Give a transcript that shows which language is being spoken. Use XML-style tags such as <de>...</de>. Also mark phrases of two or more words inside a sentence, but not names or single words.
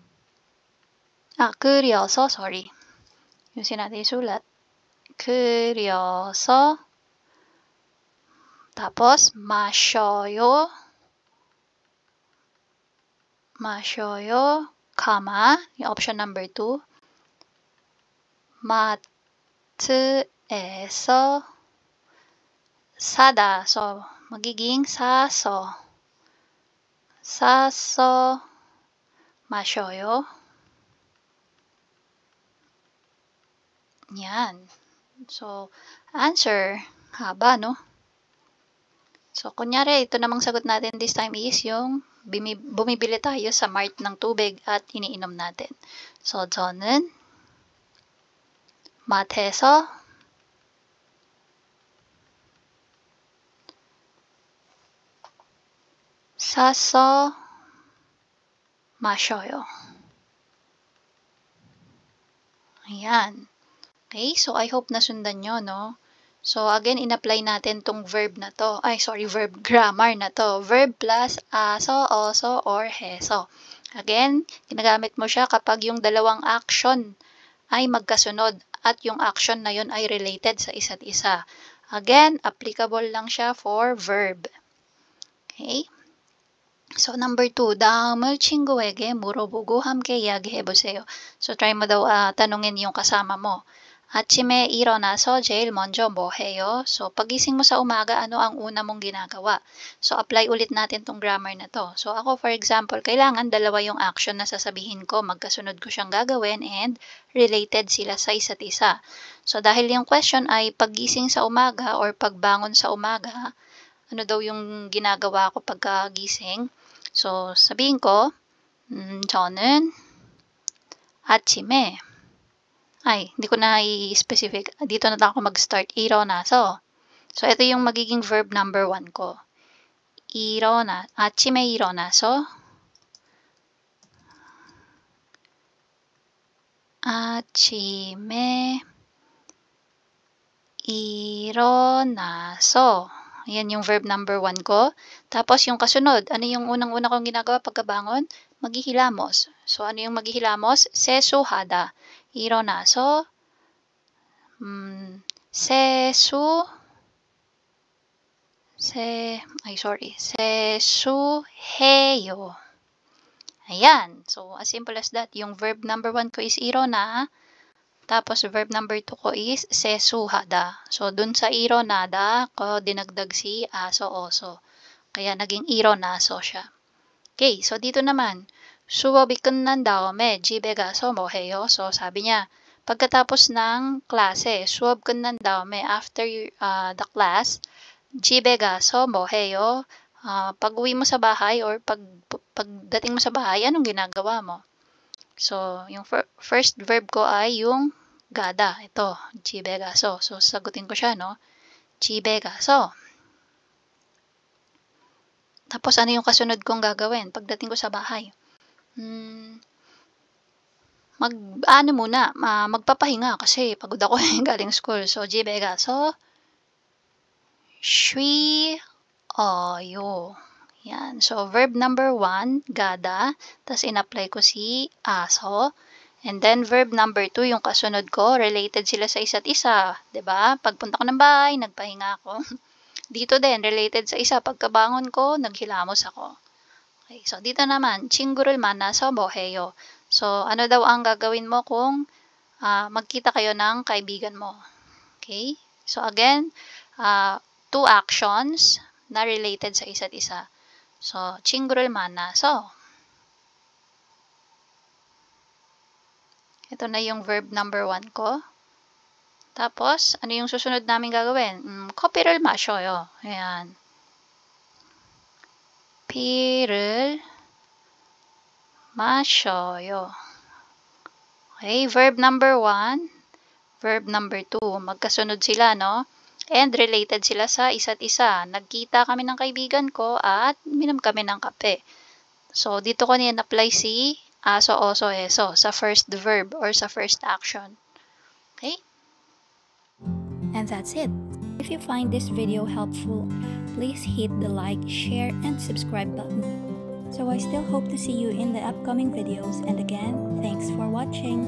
<ko>그려서,</ko> <tl>sorry. Yung natin sulat.</tl> <ko>그려서 tapos 마셔요. 마셔요, comma,</ko> <tl>yung</tl> <en>option number 2.</en> <ko>마트에서 사다. So, magiging 사서. 사서 마셔요.</ko> <tl>Yan. So, answer, haba, no? So, kunyari, ito namang sagot natin</tl> <en>this time</en> <tl>is yung bumibili tayo sa mart ng tubig at iniinom natin. So,</tl> <ko>저는 마트에서 사서 마셔요.</ko> <tl>Ayan. Okay, so</tl> <en>I hope</en> <tl>nasundan nyo, no? So, again, in-apply natin tong verb na to.</tl> <en>Verb grammar</en> <tl>na to. Verb plus aso, oso, or heso. Again, ginagamit mo siya kapag yung dalawang action ay magkasunod at yung action na yun ay related sa isa't isa. Again, applicable lang siya for verb. Okay? So, number 2,</tl> <ko>다음을 친구에게 물어보고 함께 이야기해보세요.</ko> <tl>So, try mo daw tanungin yung kasama mo.</tl> <ko>아침에 일어나서 제일 먼저 뭐 해요?</ko> <tl>So, pagising mo sa umaga, ano ang una mong ginagawa? So, apply ulit natin tong grammar na to. So, ako,</tl> <en>for example,</en> <tl>kailangan dalawa yung action na sasabihin ko. Magkasunod ko siyang gagawin and related sila sa isa't isa. So, dahil yung question ay pagising sa umaga or pagbangon sa umaga, ano daw yung ginagawa ko pagkagising? So, sabihin ko,</tl> <ko>저는 아침에</ko> <tl>hindi ko na i-specific. Dito na lang ako mag-start.</tl> <ko>일어나서.</ko> <tl>So, ito yung magiging</tl> <en>verb number 1</en> <tl>ko.</tl> <ko>아침에 일어나서. 아침에 일어나서.</ko> <tl>Ayan yung</tl> <en>verb number 1</en> <tl>ko. Tapos yung kasunod, ano yung unang-una kong ginagawa pagkabangon? Maghihilamos. So, ano yung maghihilamos?</tl> <ko>세수하다. 일어나서 세수해요.</ko> <tl>Ayan.</tl> <en>So, as simple as that.</en> <tl>Yung</tl> <en>verb number 1</en> <tl>ko is 일어나. Tapos,</tl> <en>verb number 2</en> <tl>ko is 세수하다. So, dun sa 일어나다 ko dinagdag si aso, oso. Kaya naging 일어나서 siya. Okay, so dito naman,</tl> <ko>수업이 끝난 다음에 집에 가서 뭐 해요?</ko> <tl>So, sabi niya, pagkatapos ng klase,</tl> <ko>수업 끝난 다음에,</ko> <en>after the class,</en> <ko>집에 가서 뭐 해요?</ko> <tl>Pag-uwi mo sa bahay or pagdating mo sa bahay, anong ginagawa mo? So, yung</tl> <en>first verb</en> <tl>ko ay yung gada. Ito, chibegaso. So, sagutin ko siya, no? Chibegaso. Tapos, ano yung kasunod kong gagawin pagdating ko sa bahay? Magpapahinga kasi pagod ako galing school. So,</tl> <ko>집에 가서 쉬어요.</ko> <tl>Yan. So,</tl> <en>verb number 1,</en> <tl>gada. Tapos, in-apply ko si aso.</tl> <en>And then, verb number 2,</en> <tl>yung kasunod ko, related sila sa isa't isa. 'Di ba? Pagpunta ko ng bahay, nagpahinga ako. Dito din, related sa isa. Pagkabangon ko, naghilamos ako. Okay, so dito naman,</tl> <ko>친구를 만나서 뭐 해요?</ko> <tl>So, ano daw ang gagawin mo kung magkita kayo ng kaibigan mo? Okay? So, again,</tl> <en>2 actions</en> <tl>na related sa isa't isa. So,</tl> <ko>친구를 만나서.</ko> <tl>Ito na yung</tl> <en>verb number 1</en> <tl>ko. Tapos, ano yung susunod namin gagawin?</tl> <ko>커피를 마셔요. Ayan. 피를 마셔요.</ko> <en>Okay, verb number 1, verb number 2.</en> <tl>Magkasunod sila, no? And related sila sa isa't isa. Nagkita kami ng kaibigan ko at minom kami ng kape. So, dito ko apply si aso, oso, eso sa</tl> <en>first verb</en> <tl>or sa</tl> <en>first action.</en> <tl>Okay?</tl> <en>And that's it. If you find this video helpful, please hit the like, share, and subscribe button. So I still hope to see you in the upcoming videos, and again, thanks for watching.</en>